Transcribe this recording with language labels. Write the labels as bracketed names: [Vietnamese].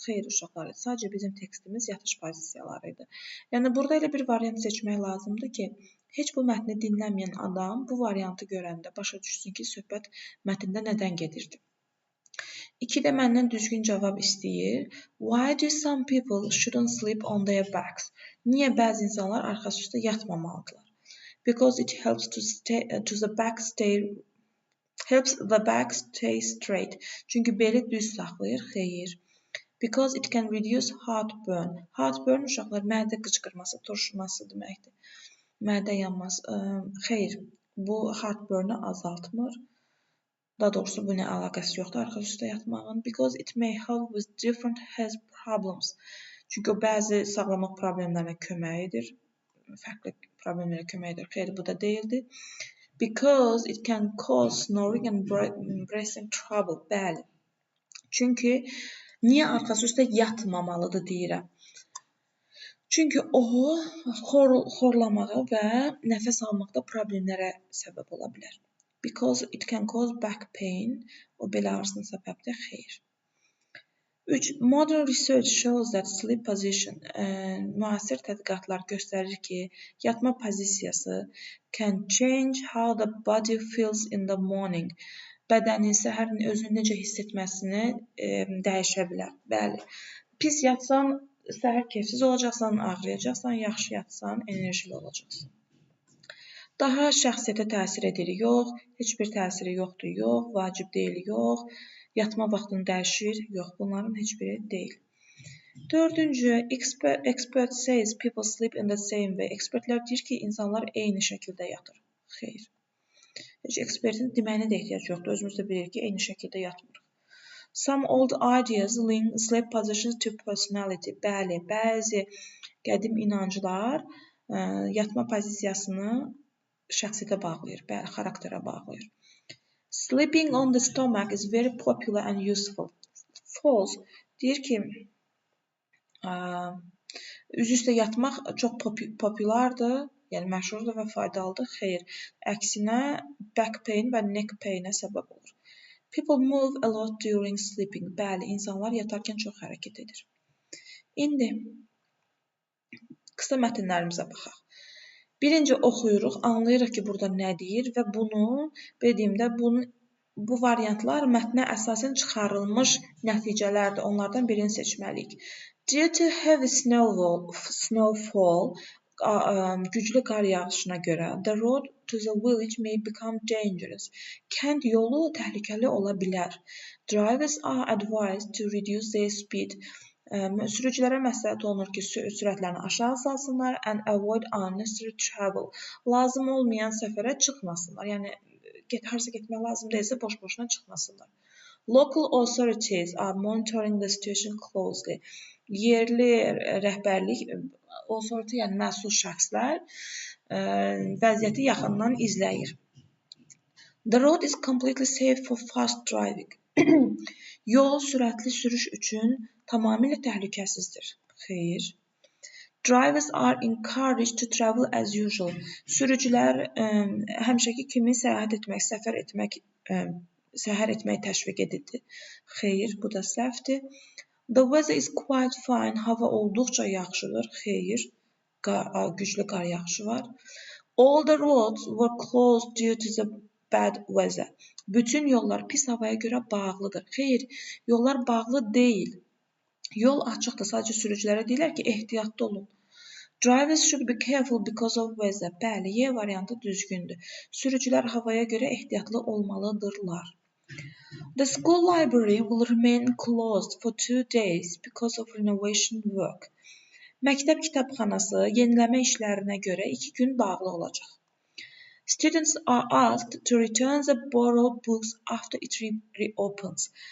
[Azerbaijani] Xeyr uşaqlar, sadəcə bizim tekstimiz yatış pozisiyaları idi. Yəni burada elə bir variant seçmək lazımdır ki, heç bu mətni dinləməyən adam bu variantı görəndə başa düşsün ki, söhbət mətndə nədən gedirdi. 2-də məndən düzgün cavab istəyir. [English] Why do some people shouldn't sleep on their backs? [Azerbaijani] Niyə bəzi insanlar arxası üstə yatmamalıdırlar? [English] Because it helps the back stay straight. [Azerbaijani] Çünki beli düz saxlayır, xeyir. [English] Because it can reduce heartburn. [Azerbaijani] Heartburn uşaqlar mədə qıcqırması, turşuması deməkdir. Mədə yanması, xeyr. Bu heartburn-ı azaltmır. Daha doğrusu bu nə əlaqəsi yoxdur arxası üstə yatmağın. [English] Because it may help with different health problems. [Azerbaijani] Çünki o bəzi sağlamlıq problemlərinə kömək edir. Fərqli problemlərə kömək edir. Xeyr, bu da deyildi. [English] Because it can cause snoring and breathing trouble. [Azerbaijani] Bəli. Çünki niyə arxası üstə yatmamalıdır deyirəm. Çünki o xorlamağa və nəfəs almaqda problemlərə səbəb ola bilər. [English] Because it can cause back pain. [Azerbaijani] O bel ağrısının səbəbidir, xeyr. 3. [English] Modern research shows that sleep position. [Azerbaijani] Müasir tədqiqatlar göstərir ki, yatma pozisiyası [English] can change how the body feels in the morning. [Azerbaijani] Bədənin səhərin özünü necə hiss etməsini dəyişə bilər. Bəli. Pis yatsan, səhər keyfsiz olacaqsan, ağrıyacaqsan, yaxşı yatsan, enerjili olacaqsan. Daha şəxsiyyətə təsir edir, yox. Heç bir təsiri yoxdur, yox. Vacib deyil, yox. Yatma vaxtını dəyişir, yox. Bunların heç biri deyil. 4. [English] Expert says people sleep in the same way. [Azerbaijani] Ekspertlər deyir ki, insanlar eyni şəkildə yatır. Xeyr. Heç ekspertin deməyinə də ehtiyac yoxdur. Özümüz də bilirik ki, eyni şəkildə yatmırıq. [English] Some old ideas link sleep positions to personality. [Azerbaijani] Bəli, bəzi qədim inanclar yatma pozisiyasını şəxsiyyətə bağlayır, xarakterə bağlayır. [English] Sleeping on the stomach is very popular and useful. False. [Azerbaijani] Deyir ki, üz-üstə yatmaq çox populardır, yəni məşhurdur və faydalıdır. Xeyr. Əksinə back pain və neck pain-ə səbəb olur. [English] People move a lot during sleeping. [Azerbaijani] Bəli, insanlar yatarkən çox hərəkət edir. İndi qısa mətnlərimizə baxaq. Birinci oxuyuruq, anlayırıq ki, burada nə deyir və bunu, bu variantlar mətnə əsasən çıxarılmış nəticələrdir. Onlardan birini seçməliyik. [English] Due to heavy snowfall, [Azerbaijani] güclü qar yağışına görə, [English] the road to the village may become dangerous. [Azerbaijani] Kənd yolu təhlükəli ola bilər. [English] Drivers are advised to reduce their speed. [Azerbaijani] Sürücülərə məsləhət olunur ki, sürətlərini aşağı salsınlar [English] and avoid unnecessary travel. [Azerbaijani] Lazım olmayan səfərə çıxmasınlar. Yəni, harasa getmək lazım deyilsə, boş-boşuna çıxmasınlar. [English] Local authorities are monitoring the situation closely. [Azerbaijani] Yerli rəhbərlik, authority, yəni məsul şəxslər vəziyyəti yaxından izləyir. [English] The road is completely safe for fast driving. [Azerbaijani] Yol sürətli sürüş üçün tamamilə təhlükəsizdir. Xeyr. [English] Drivers are encouraged to travel as usual. [Azerbaijani] Sürücülər həmişəki kimi səhər etmək təşviq edir. Xeyr, bu da səhvdir. [English] The weather is quite fine. [Azerbaijani] Hava olduqca yaxşıdır. Xeyr, güclü qar yağışı var. [English] All the roads were closed due to the bad weather. [Azerbaijani] Bütün yollar pis havaya görə bağlıdır. Xeyr, yollar bağlı deyil. Yol açıqdır. Sadəcə sürücülərə deyirlər ki, ehtiyatlı olun. [English] Drivers should be careful because of weather. [Azerbaijani] Bəli, Y variantı düzgündür. Sürücülər havaya görə ehtiyatlı olmalıdırlar. [English] The school library will remain closed for 2 days because of renovation work. [Azerbaijani] Məktəb kitabxanası yeniləmə işlərinə görə 2 gün bağlı olacaq. [English] Students are asked to return the borrowed books after it reopens.